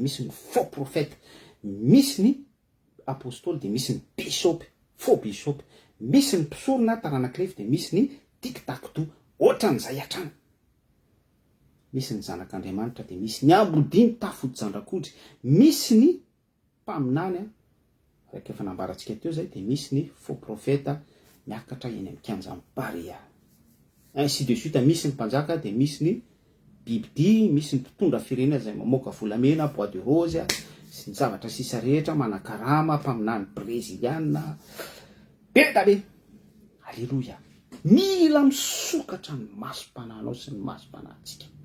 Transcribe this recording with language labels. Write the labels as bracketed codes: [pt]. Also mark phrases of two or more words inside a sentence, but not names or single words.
[mg] misy ny [fr] faux prophète [mg] misy ny apôstôly dia misy ny bishop faux bishop misy ny mpisorona taranakilefy dia misy ny tic-tac-toe ohatran'izay hatrany misy ny zanak'Andriamanitra dia misy ny ambodiny tafody-jandrakondry misy ny mpaminany raika efa nambarantsika teo zay dia misy ny [fr] faux prophète [mg] miakatra eny amin'ny kianjan'ny Barea [fr] ainsi de suite [mg] misy ny mpanjaka dia misy ny bibidi misy ny mpitondra firenena zay mamoaka volamena [fr] bois de rose [mg] sy ny zavatra sisa rehetra manakarama mpaminany brésiliana be da be alleluia mila misokatra ny masom-pananao sy ny masom-panantsika